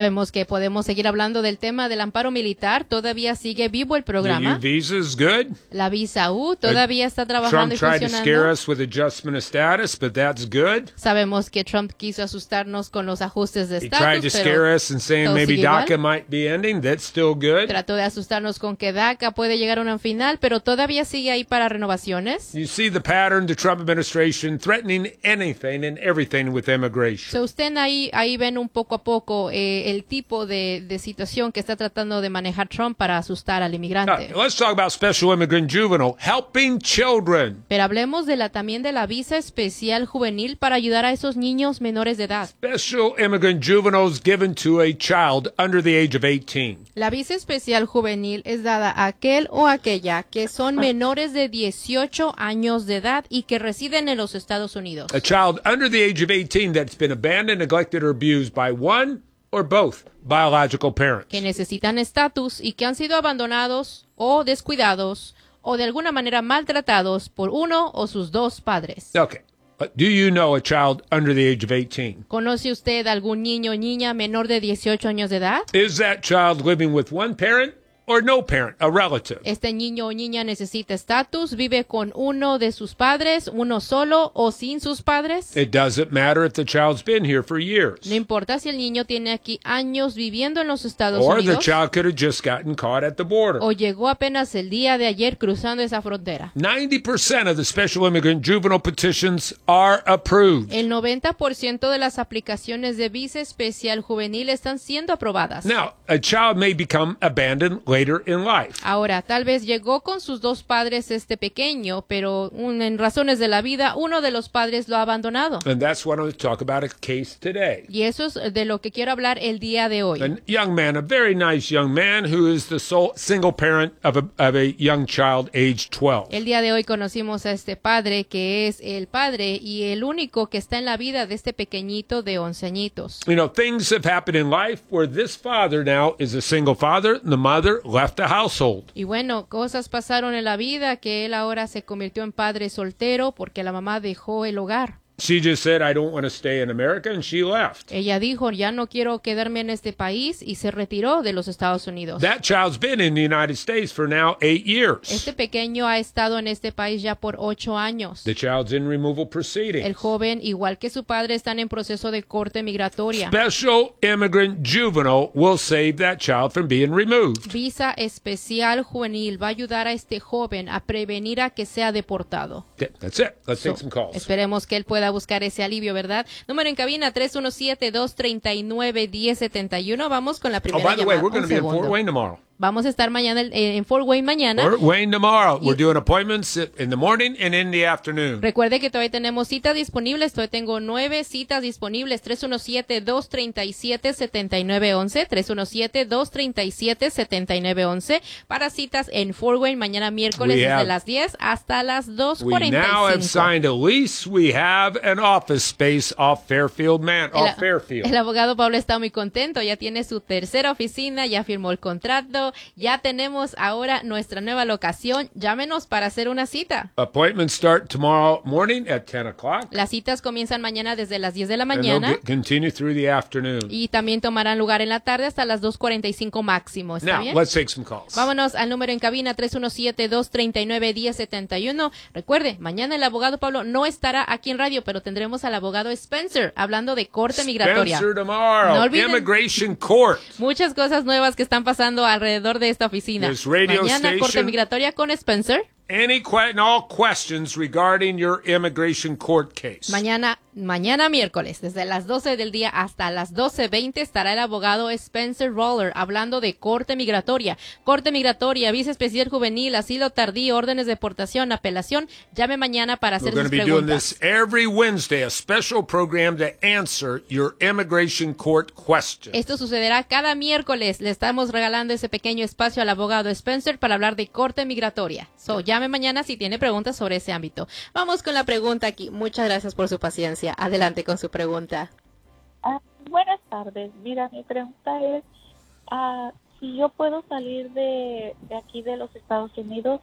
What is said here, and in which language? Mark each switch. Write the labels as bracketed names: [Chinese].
[Spanish] Vemos que podemos seguir hablando del tema del amparo militar. Todavía sigue vivo el programa. [English] The visa is good. [Spanish] La visa U todavía está trabajando [English] Trump [Spanish] y funcionando. [English] Trump tried to scare us with adjustment of status, but that's good. [Spanish] Sabemos que Trump quiso asustarnos con los ajustes de estatus. [English] He tried to scare us and saying maybe DACA might be ending. That's still good. [Spanish] Trató de asustarnos con que DACA puede llegar a un final, pero todavía sigue ahí para renovaciones. [English] You see the pattern, the Trump administration threatening anything and everything with immigration. [Spanish] So usted ahí ven un poco a poco el tipo de situación que está tratando de manejar Trump para asustar al inmigrante. [English] Now, let's talk about special immigrant juvenile, helping children. [Spanish] Pero hablemos de la visa especial juvenil para ayudar a esos niños menores de edad. [English] Special immigrant juveniles given to a child under the age of 18. [Spanish] La visa especial juvenil es dada a aquel o aquella que son menores de 18 años de edad y que residen en los Estados Unidos. [English] A child under the age of 18 that's been abandoned, neglected, or abused by one or both biological parents. [Spanish] Que necesitan estatus y que han sido abandonados o descuidados o de alguna manera maltratados por uno o sus dos padres. [English] Okay. Do you know a child under the age of 18? [Spanish] ¿Conoce usted algún niño o niña menor de 18 años de edad? [English] Is that child living with one parent or no parent, a relative? [Spanish] ¿Este niño o niña necesita estatus? ¿Vive con uno de sus padres, uno solo o sin sus padres? [English] It doesn't matter if the child's been here for years. [Spanish] No importa si el niño tiene aquí años viviendo en los Estados Unidos. [English] the child could have just gotten caught at the border. [Spanish] O llegó apenas el día de ayer cruzando esa frontera. [English] 90% of the special immigrant juvenile petitions are approved. [Spanish] El 90% de las aplicaciones de visa especial juvenil están siendo aprobadas. [English] Now, a child may become abandoned later in life. [Spanish] Ahora, tal vez llegó con sus dos padres este pequeño, pero en razones de la vida, uno de los padres lo ha abandonado. [English] And that's what I'm going to talk about a case today. [Spanish] Y eso es de lo que quiero hablar el día de hoy. [English] A young man, a very nice young man, who is the sole single parent of a young child age 12. [Spanish] El día de hoy conocimos a este padre que es el padre y el único que está en la vida de este pequeñito de 11 añitos. [English] You know, things have happened in life where this father now is a single father, the mother left the household. [Spanish] Y bueno, cosas pasaron en la vida que él ahora se convirtió en padre soltero porque la mamá dejó el hogar. [English] She just said, I don't want to stay in America, and she left. [Spanish] Ella dijo, ya no quiero quedarme en este país, y se retiró de los Estados Unidos. [English] That child's been in the United States for now 8 years. [Spanish] Este pequeño ha estado en este país ya por 8 años. [English] The child's in removal proceedings. [Spanish] El joven, igual que su padre, están en proceso de corte migratoria. [English] Special immigrant juvenile will save that child from being removed. [Spanish] Visa especial juvenil va a ayudar a este joven a prevenir a que sea deportado. [English] That's it. Let's take some calls. [Spanish] Esperemos que él pueda buscar ese alivio, ¿verdad? Número en cabina 317-239-1071. Vamos con la primera llamada. [English] Oh, by the way, we're going to be in Fort Wayne tomorrow. [Spanish] Vamos a estar mañana en Fort Wayne mañana. [English] Fort Wayne tomorrow. We're doing appointments in the morning and in the afternoon. [Spanish] Recuerde que todavía tenemos citas disponibles. Todavía tengo 9 citas disponibles. 317-237-7911. 317-237-7911. Para citas en Fort Wayne mañana miércoles desde las 10 hasta las 2:45. [English] We now have signed a lease. We have an office space off Fairfield, Fairfield. [Spanish] El abogado Pablo está muy contento. Ya tiene su tercera oficina. Ya firmó el contrato. Ya tenemos ahora nuestra nueva locación. Llámenos para hacer una cita. [English] Appointments start tomorrow morning at 10 o'clock. [Spanish] Las citas comienzan mañana desde las 10 de la mañana. [English] And continue through the afternoon. [Spanish] Y también tomarán lugar en la tarde hasta las 2:45 máximo. ¿Está [English] Now, [Spanish] bien? [English] Let's take some calls. [Spanish] Vámonos al número en cabina 317-239-1071. Recuerde, mañana el abogado Pablo no estará aquí en radio, pero tendremos al abogado Spencer hablando de corte migratoria. [English] Spencer tomorrow. [Spanish] No olviden. [English] Immigration court. [Spanish] Muchas cosas nuevas que están pasando alrededor de esta oficina. [English] This radio [Spanish] mañana [English] station, [Spanish] corte migratoria con Spencer. [English] Any all questions regarding your immigration court case. [Spanish] Mañana miércoles, desde las 12 del día hasta las 12:20 estará el abogado Spencer Roller hablando de corte migratoria. Corte migratoria, visa especial juvenil, asilo tardío, órdenes de deportación, apelación. Llame mañana para hacer sus preguntas. [English] We're going to be doing this every Wednesday, a special program to answer your immigration court questions. [Spanish] Esto sucederá cada miércoles. Le estamos regalando ese pequeño espacio al abogado Spencer para hablar de corte migratoria. So, llame mañana si tiene preguntas sobre ese ámbito. Vamos con la pregunta aquí. Muchas gracias por su paciencia. Adelante con su pregunta. Buenas tardes. Mira, mi pregunta es si yo puedo salir de aquí de los Estados Unidos.